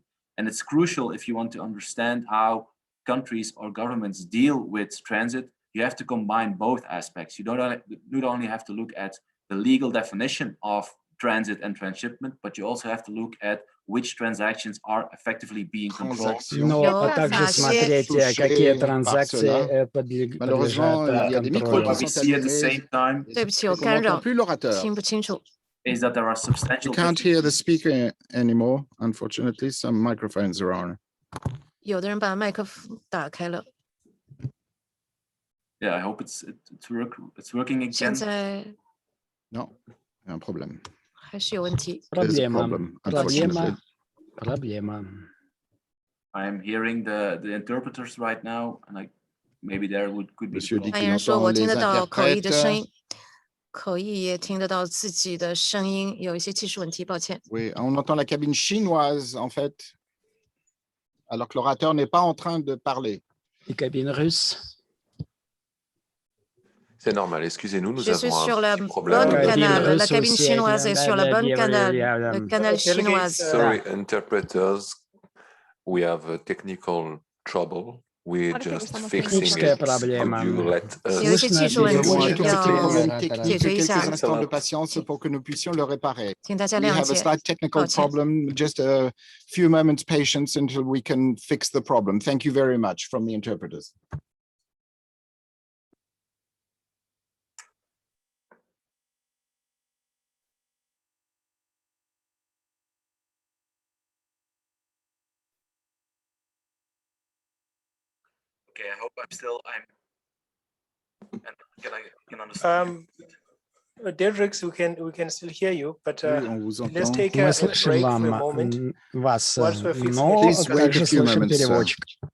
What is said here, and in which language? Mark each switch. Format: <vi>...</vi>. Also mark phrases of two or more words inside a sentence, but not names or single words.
<en>And it's crucial if you want to understand how countries or governments deal with transit, you have to combine both aspects. You don't only have to look at the legal definition of transit and transshipment, but you also have to look at which transactions are effectively being controlled.</en> <ru>Но также смотреть, какие транзакции подлежат контролю.</ru> <en>What we see at the same time</en> <zh>对不起，我干扰，</zh> <fr>plus l'orateur.</fr> <zh>听不清楚。</zh> <en>is that there are substantial You can't hear the differences. speaker anymore, unfortunately. Some microphones are on.</en> <zh>有的人把麦克风打开了，</zh> <en>Yeah, I hope it's working</en> <zh>现</zh> <en>again.</en> <zh>在</zh> <en>No,</en> <fr>un problème.</fr> <zh>还是有问题。</zh> <en>There's a</en> <ru>Проблема.</ru> <en>problem,</en> <ru>Проблема.</ru> <en>unfortunately.</en> <ru>Проблема.</ru> <en>I am hearing the interpreters right now, and maybe there could be.</en> <fr>Monsieur dit</fr> <zh>发</zh> <fr>qu'il</fr> <zh>言人说：“我</zh> <fr>entend</fr> <zh>听</zh> <fr>les</fr> <zh>得到口译的声</zh> <fr>interprètes.</fr> <zh>音，口译也听得到自己的声音，有一些技术问题，抱歉。</zh> <fr>Oui, on entend la cabine chinoise, en fait, alors que l'orateur n'est pas en train de parler. Et cabine russe. C'est normal, excusez-nous, nous Je suis avons sur un la petit bonne problème. Cabine canal. La russe cabine aussi, chinoise est sur la bonne canal. Le canal</fr> <en>Delegates,</en> <fr>chinoise.</fr> <en>Sorry, interpreters, we have a technical trouble. We're just fixing</en> <ru>Техническая</ru> <en>it. Could</en> <ru>проблема.</ru> <en>you let us?</en> <zh>有一些技术问</zh> <fr>Nous avons un</fr> <zh>题</zh> <fr>tout petit</fr> <zh>要</zh> <fr>problème</fr> <zh>解</zh> <fr>technique,</fr> <zh>决一</zh> <fr>quelques</fr> <zh>下，</zh> <fr>instants de patience pour que nous puissions le réparer.</fr> <zh>请大家</zh> <en>We</en> <zh>谅</zh> <en>have a</en> <zh>解。</zh> <en>slight technical</en> <zh>抱歉。</zh> <en>problem, just a few moments patience until we can fix the problem. Thank you very much from the interpreters. Okay, I hope I'm can understand. Derek, we can still hear you, but</en> <fr>Oui, on vous</fr> <en>let's</en> <fr>entend.</fr> <en>take</en> <ru>Мы</ru> <en>a</en> <ru>слышим</ru> <en>break for a moment.</en> <ru>вас,</ru> <en>Whilst we're fixing</en> <ru>но</ru> <en>it, Please wait a</en> <ru>также</ru> <en>few</en> <ru>слышим</ru> <en>moments, sir.</en> <ru>переводчик.</ru>